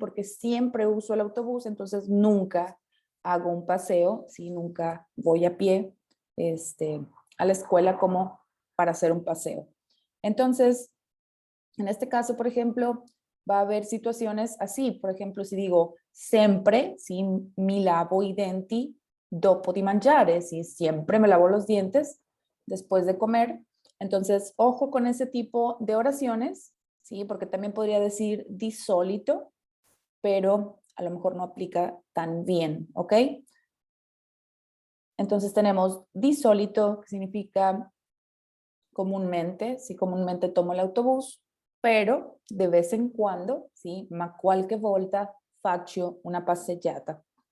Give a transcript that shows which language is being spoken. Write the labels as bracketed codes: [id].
[es] Porque siempre uso el autobús, entonces nunca hago un paseo, ¿sí? Nunca voy a pie a la escuela como para hacer un paseo. Entonces, en este caso, por ejemplo, va a haber situaciones así. Por ejemplo, si digo siempre, ¿sí? [it] Mi lavo i denti dopo di mangiare, ¿sí? [es] Siempre me lavo los dientes después de comer. Entonces, ojo con ese tipo de oraciones, ¿sí? Porque también podría decir disólito, pero a lo mejor no aplica tan bien, ¿ok? Entonces tenemos disólito, que significa comúnmente, sí, comúnmente tomo el autobús, pero de vez en cuando, sí, [it] ma qualche volta faccio una passeggiata.